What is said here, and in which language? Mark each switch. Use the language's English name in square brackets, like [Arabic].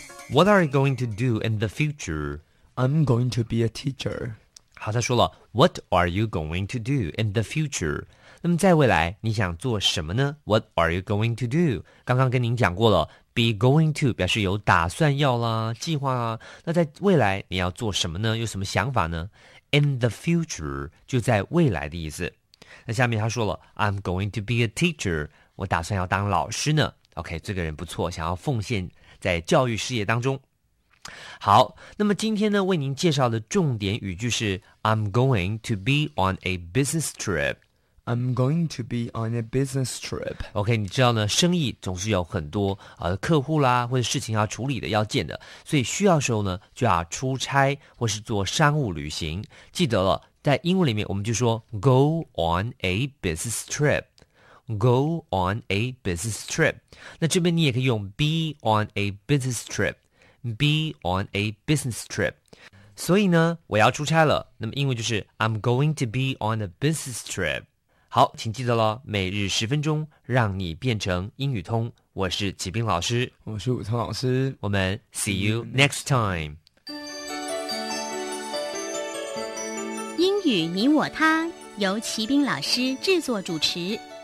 [English] What are you going to do in the future? I'm going to be a teacher. [Chinese] 好，他说了 [English] What are you going to do in the future? [Chinese] 那么在未来你想做什么呢？ [English] What are you going to do? [Chinese] 刚刚跟您讲过了， [English] be going to [Chinese] 表示有打算要啦，计划啊。那在未来你要做什么呢？有什么想法呢？ [English] In the future [Chinese] 就在未来的意思。那下面他说了 [English] I'm going to be a teacher， [Chinese] 我打算要当老师呢。 OK， 这个人不错，想要奉献在教育事业当中。好，那么今天呢，为您介绍的重点语句是 [English] I'm going to be on a business trip. I'm going to be on a business trip. [Chinese] OK, 你知道呢，生意总是有很多客户啦，或者事情要处理的，要见的，所以需要时候呢，就要出差或是做商务旅行。记得了，在英文里面我们就说 [English] go on a business trip. Go on a business trip. [Chinese] 那这边你也可以用 [English] be on a business trip. Be on a business trip. [Chinese] 所以呢，我要出差了。那么英文就是 [English] I'm going to be on a business trip. [Chinese] 好，请记得了，每日十分钟，让你变成英语通。我是启斌老师，我是武通老师。我们 [English] see you next time. [Chinese] 英语你我他由启斌老师制作主持。